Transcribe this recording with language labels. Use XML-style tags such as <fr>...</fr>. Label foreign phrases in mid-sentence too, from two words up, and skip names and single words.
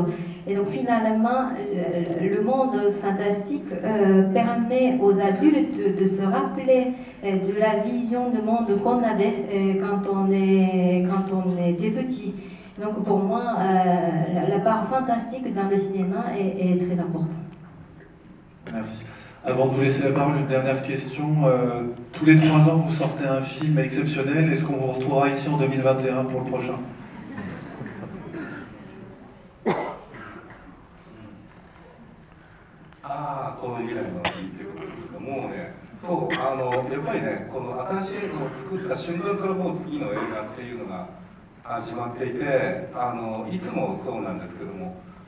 <fr>Et donc finalement, le monde fantastique permet aux adultes de se rappeler de la vision du monde qu'on avait quand on était petit. Donc pour moi, la part fantastique dans le cinéma est très importante. Merci. Avant de vous laisser la parole, une dernière question. Tous les 3 ans, vous sortez un film exceptionnel. Est-ce qu'on vous retrouvera ici en 2021 pour le prochain?</fr> <ja>この未来の話っていうことですけどもうね、そうやっぱりね、この新しい映画を作った瞬間からもう次の映画っていうのが始まっていて、いつもそうなんですけども、</ja>